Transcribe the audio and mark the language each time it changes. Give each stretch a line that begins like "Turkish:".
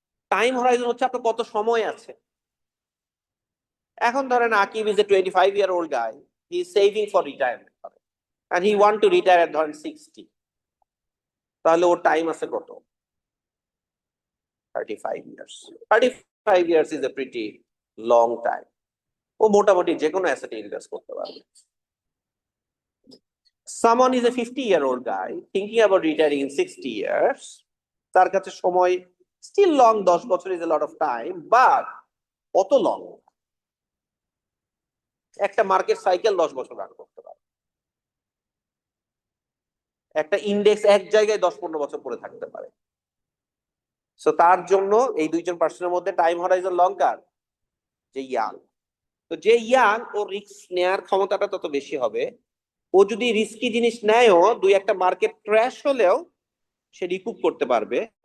English: time horizon
Bangla: হচ্ছে আপনার কত সময় আছে। এখন ধরেন
English: Akib is a 25-year-old guy, he is saving for retirement, and he want to retire at
Bangla: ধরেন
English: 60,
Bangla: তাহলে ওর টাইম আছে কত?
English: 35 years। 35 years is a pretty long time.
Bangla: ও মোটামুটি যে কোনো অ্যাসেটে ইনভেস্ট করতে পারবে।
English: Someone is a 50-year-old guy thinking about retiring in 60 years,
Bangla: তার কাছে সময়
English: still long,
Bangla: 10 বছর
English: is a lot of time, but
Bangla: কত লং? একটা মার্কেট সাইকেল 10 বছর রান করতে পারে, একটা ইন্ডেক্স এক জায়গায় 10-15 বছর পরে থাকতে পারে। সো তার জন্য এই দুইজন পার্সনের মধ্যে টাইম হরাইজন লং কার? যে ইয়াং। তো যে ইয়াং, ও রিস্ক নেয়ার ক্ষমতাটা তত বেশি হবে। ও যদি রিস্কি জিনিস নেয়ও, দুই একটা মার্কেট ক্র্যাশ হলেও সে রিকুপ করতে পারবে।